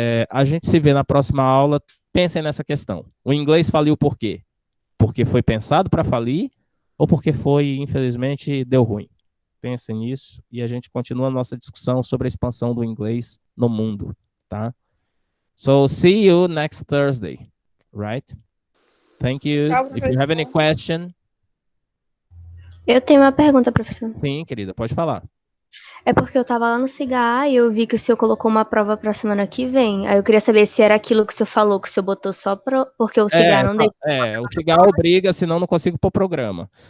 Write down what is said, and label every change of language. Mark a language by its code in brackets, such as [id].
[pt] A gente se vê na próxima aula. Pensem nessa questão. O inglês faliu por quê? Porque foi pensado para falir ou porque foi, infelizmente, deu ruim? Pensem nisso e a gente continua a nossa discussão sobre a expansão do inglês no mundo, tá? [en] So, see you next Thursday. Right? Thank you. [pt] Tchau, [en] If you have any [pt] professor. [en] question. [pt] Eu tenho uma pergunta, professor. Sim, querida, pode falar. É porque eu tava lá no Cigar e eu vi que o senhor colocou uma prova pra semana que vem. Aí eu queria saber se era aquilo que o senhor falou, que o senhor botou só porque o Cigar não deixa. O cigarro obriga, senão não consigo pôr programa.